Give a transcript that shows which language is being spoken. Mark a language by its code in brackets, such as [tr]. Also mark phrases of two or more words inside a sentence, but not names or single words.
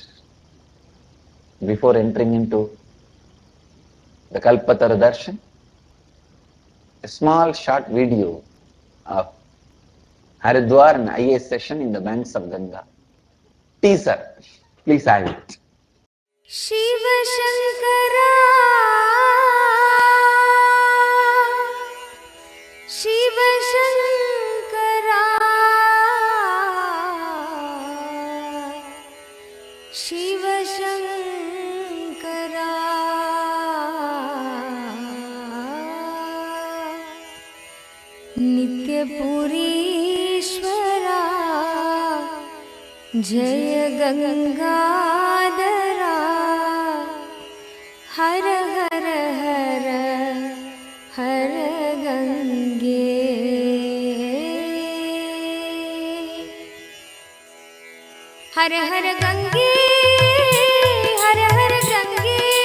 [en] Before entering into the Kalpatara Darshan, a small short video of Haridwar and IA session in the banks of Ganga. Teaser, please have it. [sa] Shiva Shankara, Shiva Shankara, Shiva Shankara, Nitya Purishwara, Jaya Gangadhara, [hi] Har Har Har Har Gange, Har Har Gange, Har Har Gange,